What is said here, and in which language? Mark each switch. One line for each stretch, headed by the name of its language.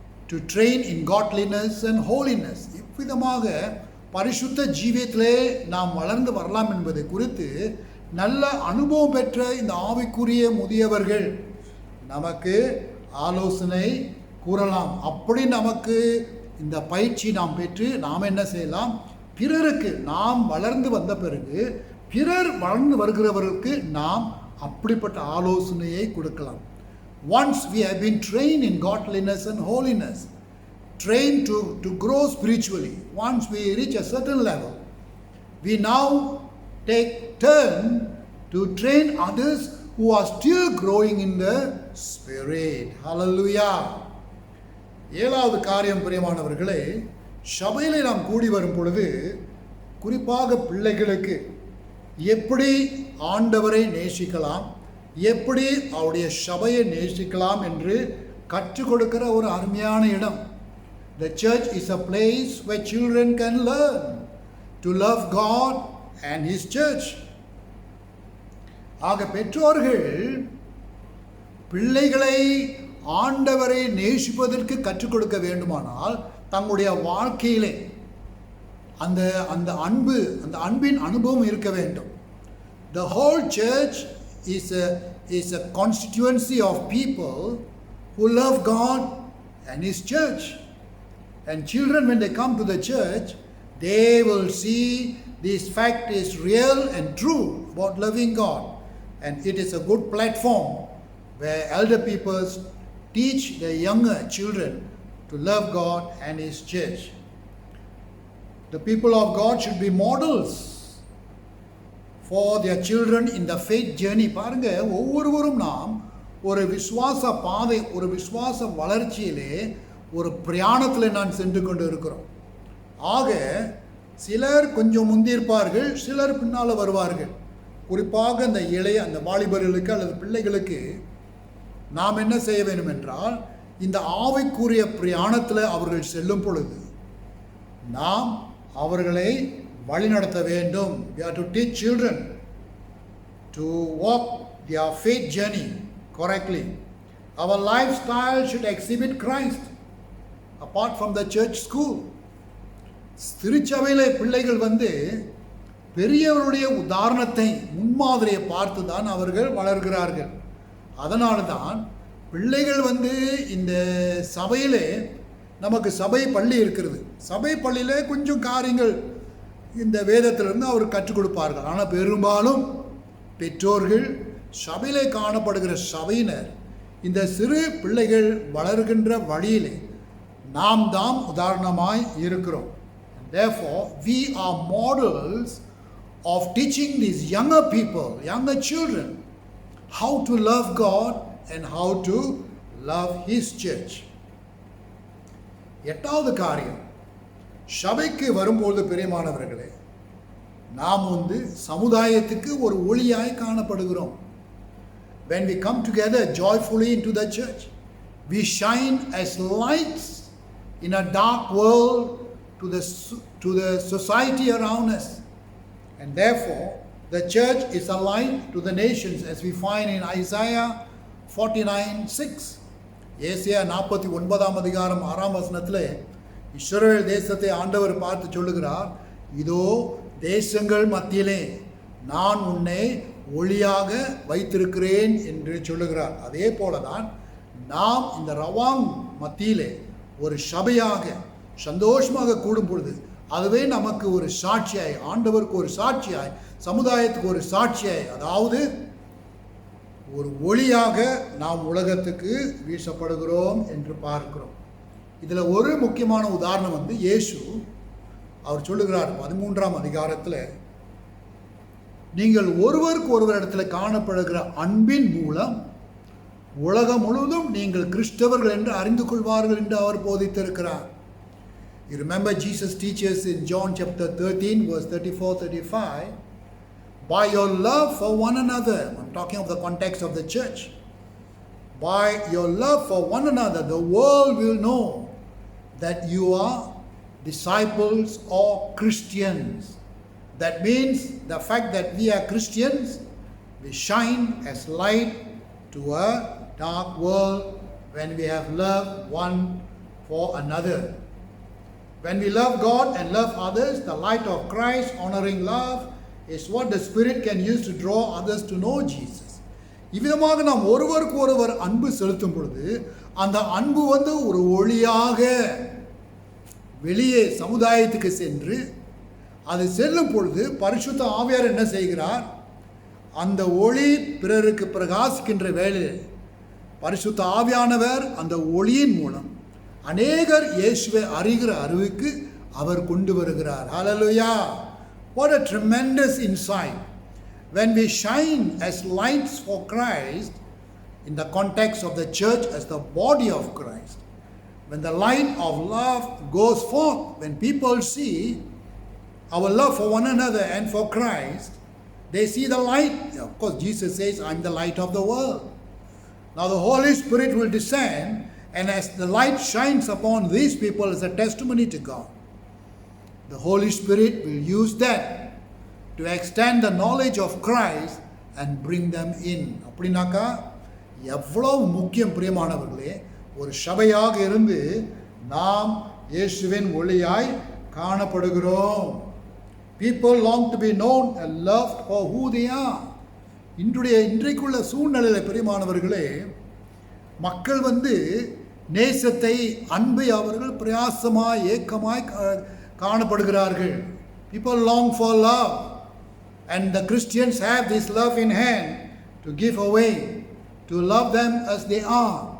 English: to train in godliness and holiness,
Tamil: இவ்விதமாக பரிசுத்த ஜீவியத்திலே நாம் வளர்ந்து வரலாம் என்பதை குறித்து நல்ல அனுபவம் பெற்ற இந்த ஆவிக்குரிய முதியவர்கள் நமக்கு ஆலோசனை கூறலாம். அப்படி நமக்கு இந்த பயிற்சி நாம் பெற்று நாம் என்ன செய்யலாம், பிறருக்கு நாம் வளர்ந்து வந்த பிறகு பிறர் வளர்ந்து வருகிறவர்களுக்கு நாம் அப்படிப்பட்ட ஆலோசனையை கொடுக்கலாம்.
English: Once we have been trained in godliness and holiness, trained to grow spiritually, once we reach a certain level, we now take turn to train others who are still growing in the spirit. Hallelujah.
Tamil: ஏழாவது காரியம் பிரியமானவர்களே, சபையிலே நாம் கூடி வரும் பொழுது குறிப்பாக பிள்ளைகளுக்கு எப்படி ஆண்டவரை நேசிக்கலாம், எப்படி அவருடைய சபையை நேசிக்கலாம் என்று கற்றுக் கொடுக்கிற ஒரு அருமையான இடம்.
English: The church is a place where children can learn to love God and His church.
Tamil: ஆக பெற்றோர்கள் பிள்ளைகளை ஆண்டவரை நேசிப்பதற்கு கற்றுக் கொடுக்க வேண்டுமானால் தங்களுடைய வாழ்க்கையிலே அந்த அன்பின் அனுபவம் இருக்க வேண்டும்.
English: The whole church is a constituency of people who love God and His church. And children, when they come to the church, they will see this fact is real and true about loving God. And it is a good platform where elder people teach their younger children to love God and His church. The people of God should be models for their children in the faith journey.
Tamil: பாருங்க, ஒவ்வொருவரும் நாம் ஒரு விசுவாச பாதை, ஒரு விசுவாச வளர்ச்சியிலே ஒரு பிரயாணத்தில் நான் சென்று கொண்டு இருக்கிறோம். ஆக சிலர் கொஞ்சம் முந்தியிருப்பார்கள், சிலர் பின்னால் வருவார்கள். குறிப்பாக அந்த வாலிபர்களுக்கு அல்லது பிள்ளைகளுக்கு நாம் என்ன செய்ய வேண்டும் என்றால், இந்த ஆவிக்குரிய பிரயாணத்தில் அவர்கள் செல்லும் பொழுது நாம் அவர்களை வழிநடத்த வேண்டும்.
English: We have to teach children to walk their faith journey correctly. Our lifestyle should exhibit Christ apart from the church school.
Tamil: திருச்சபையிலே பிள்ளைகள் வந்து பெரியவருடைய உதாரணத்தை, முன்மாதிரியை பார்த்து தான் அவர்கள் வளர்கிறார்கள். அதனால தான் பிள்ளைகள் வந்து இந்த சபையிலே நமக்கு சபை பள்ளி இருக்கிறது. சபை பள்ளியிலே கொஞ்சம் காரியங்கள் இந்த வேதத்திலிருந்து அவர் கற்றுக் கொடுப்பார்கள். ஆனால் பெரும்பாலும் பெற்றோர்கள், சபையிலே காணப்படுகிற சபையினர் இந்த சிறு பிள்ளைகள் வளர்கின்ற வழியிலே நாம் தாம் உதாரணமாய் இருக்கிறோம்.
English: Therefore, we are models of teaching these younger people, younger children, how to love God and how to love His church.
Tamil: எட்டாவது காரியம், சபைக்கு வரும்போது பிரியமானவர்களே, நாம் சமுதாயத்துக்கு ஒரு ஒளியாய் காணப்படுகிறோம்.
English: When we come together joyfully into the church, we shine as lights in a dark world to the society around us. And therefore, the church is a light to the nations, as we find in Isaiah 49:6.
Tamil: ஏசாயா 49ஆம் அதிகாரம் 6ஆம் வசனத்திலே இஸ்ரவேல் தேசத்தை ஆண்டவர் பார்த்து சொல்லுகிறார், இதோ தேசங்கள் மத்தியிலே நான் உன்னை ஒளியாக வைத்திருக்கிறேன் என்று சொல்லுகிறார். அதே போலதான் நாம் இந்த ரவாங் மத்தியிலே ஒரு சபையாக சந்தோஷமாக கூடும் பொழுது அதுவே நமக்கு ஒரு சாட்சியாய், ஆண்டவருக்கு ஒரு சாட்சியாய், சமுதாயத்துக்கு ஒரு சாட்சியாய், அதாவது ஒரு ஒளியாக நாம் உலகத்துக்கு வீசப்படுகிறோம் என்று பார்க்கிறோம். இதில் ஒரு முக்கியமான உதாரணம் இயேசு அவர் சொல்லுகிறார் 13ஆம் அதிகாரத்தில், நீங்கள் ஒருவருக்கு ஒருவர் இடத்துல காணப்படுகிற அன்பின் மூலம் உலகம் முழுவதும் நீங்கள் கிறிஸ்தவர்கள் என்று அறிந்து கொள்வார்கள் என்று அவர் போதித்திருக்கிறார்.
English: You remember Jesus teaches in John chapter 13 verse 34-35, by your love for one another, I'm talking of the context of the church, by your love for one another the world will know that you are disciples or Christians. That means the fact that we are Christians, we shine as light to a dark world when we have love one for another. When we love God and love others, the light of Christ, honoring love, is what the Spirit can use to draw others to know Jesus.
Tamil: இவ்விதமாக நாம் ஒருவருக்கு ஒருவர் அன்பு செலுத்தும் பொழுது அந்த அன்பு ஒரு ஒளியாக வெளியே சமுதாயத்துக்கு சென்று அது செல்லும் பொழுது பரிசுத்த ஆவியார் என்ன செய்கிறார், அந்த ஒளி பிறருக்கு பிரகாசிக்கின்ற வேளையில் பரிசுத்த ஆவியானவர் அந்த ஒளியின் மூலம் அநேகர் இயேசுவை அறிகிற அறிவுக்கு அவர் கொண்டு வருகிறார்.
English: Hallelujah! What a tremendous insight. When we shine as lights for Christ in the context of the church as the body of Christ, when the light of love goes forth, when people see our love for one another and for Christ, they see the light. Of course, Jesus says, I'm the light of the world. Now the Holy Spirit will descend, and as the light shines upon these people as a testimony to God, the Holy Spirit will use that to extend the knowledge of Christ and bring them in.
Tamil: அப்படினாக்கா எவ்வளவு முக்கியம் பிரியமானவர்களே, ஒரு சபையாக இருந்து நாம் இயேசுவின் ஒளியாய் காணப்படுகிறோம்.
English: People long to be known and loved for who they are.
Tamil: இன்றைக்குள்ள சூழ்நிலையில் பிரியமானவர்களே, மக்கள் நேசத்தை, அன்பை அவர்கள் பிரயாசமாய் ஏக்கமாய் காணப்படுகிறார்கள்.
English: People long for love, and the Christians have this love in hand to give away, to love them as they are.